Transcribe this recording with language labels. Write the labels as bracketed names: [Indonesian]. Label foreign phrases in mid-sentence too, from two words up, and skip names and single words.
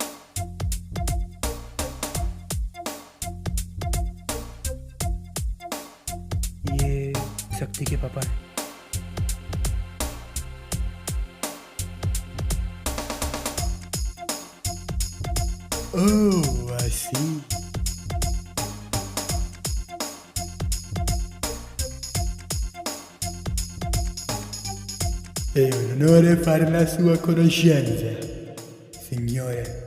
[Hindi] ये शक्ति के पापा है। [English] Oh, I see. [Italian] È un onore fare la sua conoscenza, signore.